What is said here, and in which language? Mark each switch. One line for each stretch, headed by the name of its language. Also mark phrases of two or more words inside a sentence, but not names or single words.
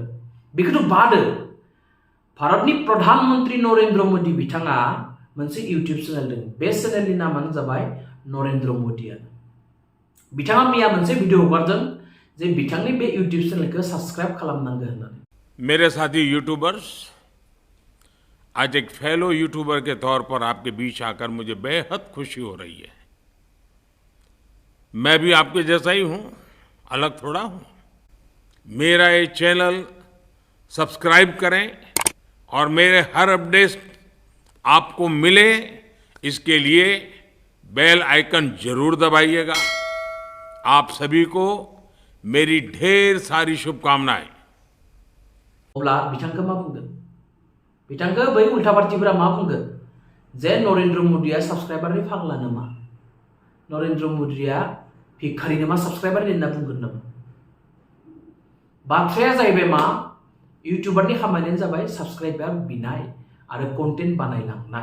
Bodo: बेखौथ' बादो, भारतनि प्रधानमंत्री नरेंद्र मोदी बिथाङा मोनसे इउटिउब चेनेल दं। बे चेनेलनि नामानो जाबाय नरेंद्र मदियानो। बिथाङा मैया मोनसे भिडिअ हगारदों जे बिथांनि बे इउटिउब चेनेलखौ साबस्क्राइब खालामनांगौ होननानै।
Hindi: मेरे साथी यूट्यूबर्स, आज एक
English: fellow YouTuber
Hindi: के तौर पर आपके बीच आकर मुझे बेहद खुशी हो रही है। मैं भी आपके जैसा ही हूं, अलग थोड़ा हूं। मेरा ये चैनल सब्सक्राइब करें और मेरे हर अपडेट आपको मिले, इसके लिए
English: bell icon
Hindi: जरूर दबाइएगा। आप सभी को मेरी ढेर सारी शुभकामनाएं।
Bodo: अब्ला बिथांखौ मा बुंगोन? बिथांखौ बै उल्टा पार्टीफोरा मा बुंगोन जे नरेंद्र मदिया साबस्क्राइबारनि फाग्ला नामा, नरेंद्र मदिया भिखारि नामा, साबस्क्राइबारनि होनना बुंगोन नामा? बाथ्राया जाहैबाय मा, इउटिउबारनि खामानियानो जाबाय साबस्क्राइबार बिनाय आरो कन्टेन्ट बानायलांनाय।